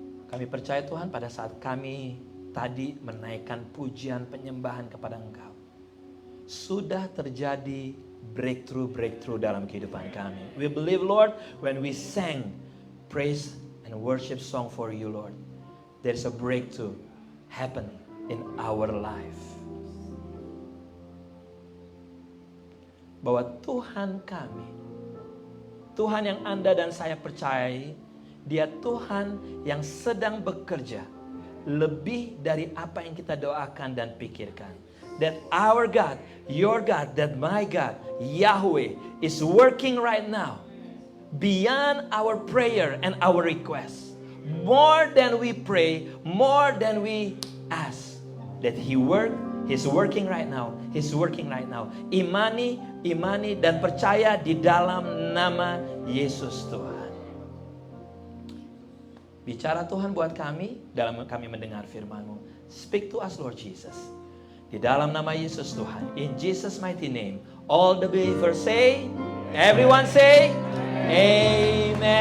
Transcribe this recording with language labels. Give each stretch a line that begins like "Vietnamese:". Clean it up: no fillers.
Indonesian: Kami percaya Tuhan, pada saat kami tadi menaikkan pujian penyembahan kepada Engkau, sudah terjadi breakthrough dalam kehidupan kami.
English: We believe Lord, when we sang praise and worship song for you Lord, there's a breakthrough happen in our life.
Indonesian: Bahwa Tuhan kami, Tuhan yang Anda dan saya percayai, Dia Tuhan yang sedang bekerja lebih dari apa yang kita doakan dan pikirkan.
English: That our God, your God, that my God, Yahweh is working right now beyond our prayer and our request. More than we pray, more than we ask. That He's working right now. He's working right now.
Indonesian: Imani dan percaya di dalam nama Yesus Tuhan. Bicara Tuhan buat kami dalam kami mendengar firman-Mu.
English: Speak to us, Lord Jesus.
Indonesian: Di dalam nama Yesus Tuhan.
English: In Jesus mighty name. All the believers say, everyone say, Amen.